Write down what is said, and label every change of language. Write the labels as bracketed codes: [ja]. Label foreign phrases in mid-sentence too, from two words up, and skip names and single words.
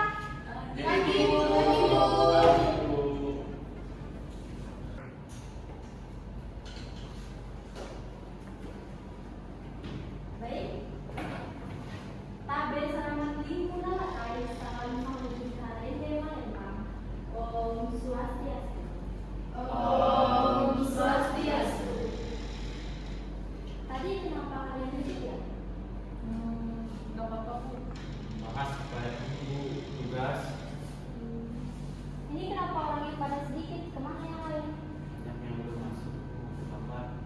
[id] Pagi Bu. Baik. Tabe selamat mula kali salam menuju hari dewa lempang. [ban] Om Swastiastu. Om Swastiastu. [id] Tadi kenapa kalian duduk ya? Nggak apa-apa Bu. Makasih banyak Bu, tugas Ini kenapa orangnya pada sedikit? Kemana yang lain? banyak yang belum masuk Bapak.